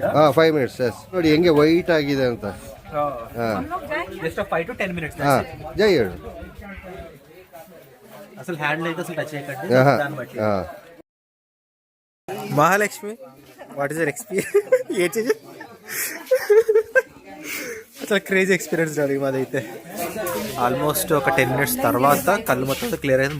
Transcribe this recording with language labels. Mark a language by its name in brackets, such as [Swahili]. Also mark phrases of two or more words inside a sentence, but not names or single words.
[Kannada] 5 minutes ಎಸ್ ನೋಡಿ ಹೆಂಗೆ ವೈಟ್ ಆಗಿದೆ ಅಂತ. [English] జస్ట్ 5 to 10 minutes. [Kannada] ಜೈ ಹೇಳು. [Telugu] అసలు హ్యాండ్ అయితే అసలు టచ్ చేయకండి. దాన్ని బట్టి [English] మహాలక్ష్మి, What is your experience? [Telugu] అసలు [English] crazy experience [Telugu] జరిగింది మాదైతే. ఆల్మోస్ట్ ఒక 10 minutes తర్వాత కళ్ళు మొత్తం క్లియర్ అయింది.